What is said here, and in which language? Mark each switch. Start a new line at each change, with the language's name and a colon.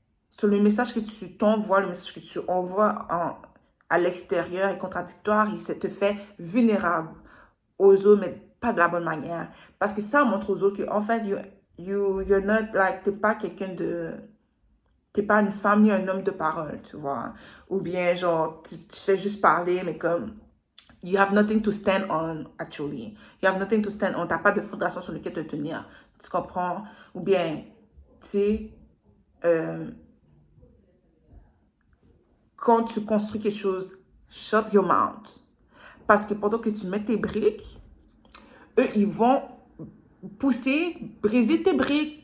French: Sur le message que tu t'envoies, le message que tu envoies à l'extérieur est contradictoire et ça te fait vulnérable aux autres, mais pas de la bonne manière. Parce que ça montre aux autres que, en fait,
English: you're not, like,
French: t'es pas quelqu'un de... T'es pas une femme ni un homme de parole, tu vois. Ou bien, genre, tu fais juste parler, mais comme...
English: You have nothing to stand on, actually. You have nothing to stand on.
French: T'as pas de fondation sur lequel te tenir. Tu comprends? Ou bien, tu sais... quand tu construis quelque chose,
English: shut your mouth.
French: Parce que pendant que tu mets tes briques, eux, ils vont pousser, briser tes briques.